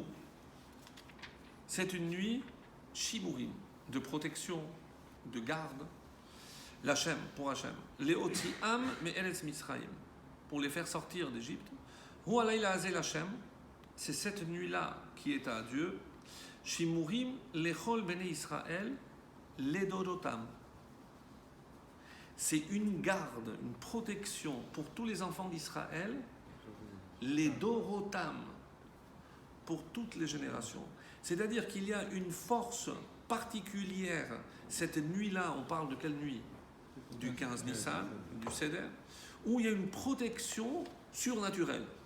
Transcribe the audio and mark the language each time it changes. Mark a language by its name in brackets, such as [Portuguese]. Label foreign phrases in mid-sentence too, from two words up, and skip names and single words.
[French] C'est une nuit shimurim, de protection, de garde. L'Hachem, pour Hachem. [Hebrew] להוציאם מארץ מצרים, [French] pour les faire sortir d'Égypte. [Hebrew] הוא הלילה הזה להשם, [French] c'est cette nuit-là qui est à Dieu. [Hebrew] שמורים לכל בני ישראל לדורותם. [French] C'est une garde, une protection pour tous les enfants d'Israël, les dorotam, pour toutes les générations. C'est-à-dire qu'il y a une force particulière. Cette nuit-là, on parle de quelle nuit? Du 15 Nissan, du Seder, où il y a une protection surnaturelle.